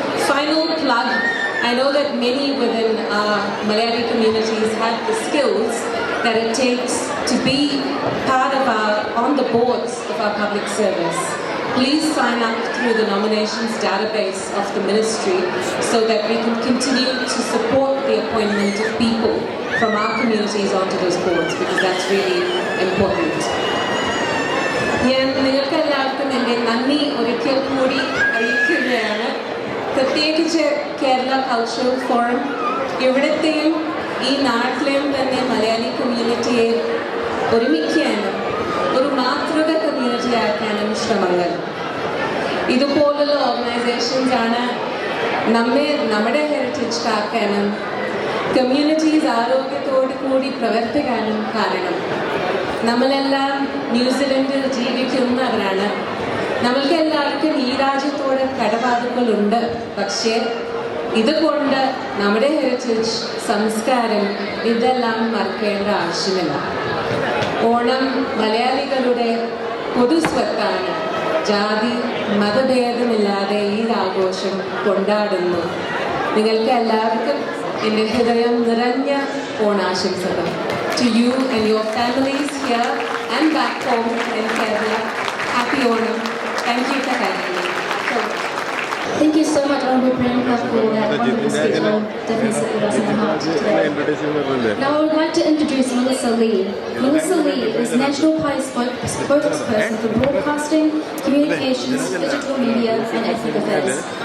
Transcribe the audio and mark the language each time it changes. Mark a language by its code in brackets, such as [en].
[en] Final plug, I know that many within our Malayali communities have the skills that it takes to be part of on the boards of our public service. Please sign up through the nominations database of the ministry so that we can continue to support the appointment of people from our communities onto those boards, because that's really important. [ml] ഞാൻ നിങ്ങൾക്കെല്ലാവർക്കും എൻ്റെ നന്ദി ഒരിക്കൽ കൂടി അറിയിക്കുകയാണ്. പ്രത്യേകിച്ച് Kerala cultural forum ഇവിടത്തെയും ഈ നാട്ടിലെയും തന്നെ മലയാളി കമ്മ്യൂണിറ്റിയെ ഒരുമിക്കാനും ഒരു മാതൃക കമ്മ്യൂണിറ്റി ആക്കാനും ശ്രമങ്ങൾ. ഇതുപോലുള്ള ഓർഗനൈസേഷൻസ് ആണ് നമ്മുടെ ഹെറിറ്റേജ് കാക്കാനും കമ്മ്യൂണിറ്റീസ് ആരോഗ്യത്തോടു കൂടി പ്രവർത്തിക്കാനും കാരണം. നമ്മളെല്ലാം ന്യൂസിലൻഡിൽ ജീവിക്കുന്നവരാണ്. നമ്മൾക്ക് എല്ലാവർക്കും ഈ രാജ്യത്തോട് കടബാധ്യതകളുണ്ട്. പക്ഷേ ഇതുകൊണ്ട് നമ്മുടെ ഹെറിറ്റേജ്, സംസ്കാരം ഇതെല്ലാം മറക്കേണ്ട ആവശ്യമില്ല. ഓണം മലയാളികളുടെ പൊതുസ്വത്താണ്. ജാതി മതഭേദമില്ലാതെ ഈ ആഘോഷം കൊണ്ടാടുന്നു. നിങ്ങൾക്ക് എല്ലാവർക്കും എൻ്റെ ഹൃദയം നിറഞ്ഞ ഓണാശംസകൾ. [en] To you and your families here and back home in Kerala, happy Onam. Thank you for having me. Thank you so much, Honorable Priyanca, for that wonderful speech. It will definitely sit with us in the heart today. Now I would like to introduce Melisa Lee. Melisa Lee is National Party spokesperson for broadcasting, communications, digital media and ethnic affairs.